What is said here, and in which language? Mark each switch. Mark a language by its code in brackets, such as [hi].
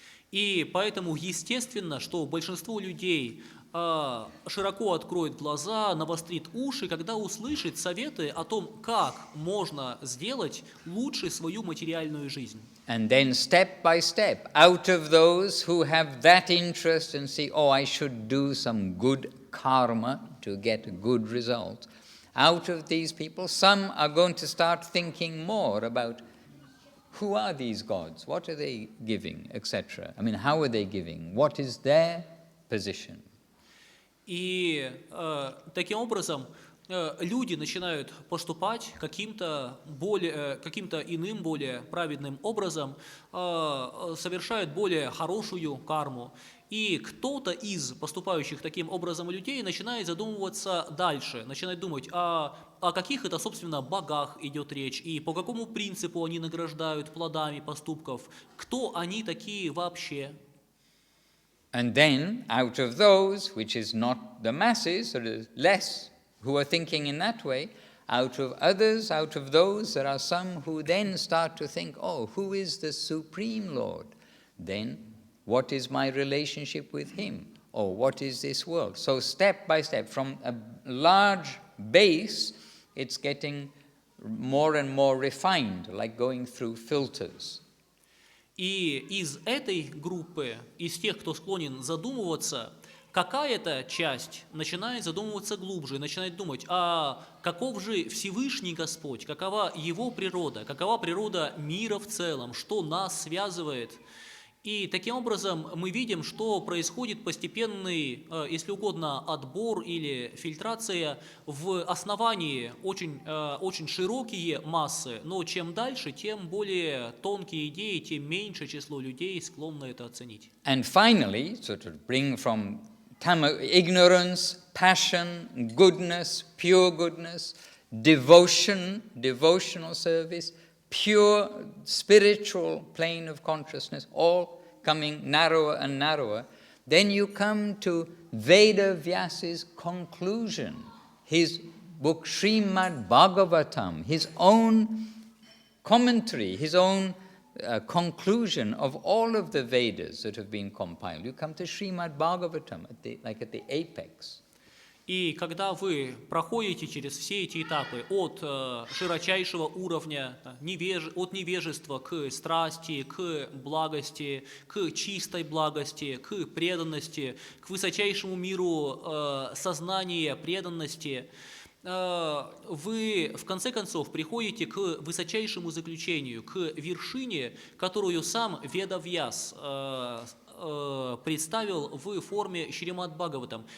[ru] И поэтому естественно, что большинство людей широко откроет глаза, навострит уши, когда услышит советы о том, как можно сделать лучше свою материальную жизнь. [en] And then step by step, out of those who have that interest and see, oh, I should do some good karma to get a good result, out of these people, some are going to start thinking more about who are these gods, what are they giving, etc. I mean, how are they giving, what is their position? [ru] И таким образом люди начинают поступать каким-то иным, более праведным образом, совершают более хорошую карму. И кто-то из поступающих таким образом людей начинает задумываться дальше, начинает думать, о каких это, собственно, богах идет речь, и по какому принципу они награждают плодами поступков, кто они такие вообще. [en] And then, out of those, which is not the masses, or less who are thinking in that way, out of others, out of those, there are some who then start to think, oh, who is the Supreme Lord? Then, what is my relationship with Him? Or what is this world? So step by step, from a large base, it's getting more and more refined, like going through filters. [ru] И из этой группы, из тех, кто склонен задумываться, какая-то часть начинает задумываться глубже, начинает думать, а каков же Всевышний Господь, какова Его природа, какова природа мира в целом, что нас связывает. И таким образом мы видим, что происходит постепенный, если угодно, отбор или фильтрация в основании очень широкие массы, но чем дальше, тем более тонкие идеи, тем меньше число людей склонны это оценить. [en] And finally, so to bring from ignorance, passion, goodness, pure goodness, devotion, devotional service, pure spiritual plane of consciousness, all coming narrower and narrower, then you come to Veda Vyasa's conclusion, his book Srimad Bhagavatam, his own commentary, his own conclusion of all of the Vedas that have been compiled. You come to Srimad Bhagavatam, at the apex. [ru] И когда вы проходите через все эти этапы от широчайшего уровня, от невежества к страсти, к благости, к чистой благости, к преданности, к высочайшему миру сознания преданности, вы в конце концов приходите к высочайшему заключению, к вершине, которую сам Ведавьяс представил в форме Шримад Бхагаватам.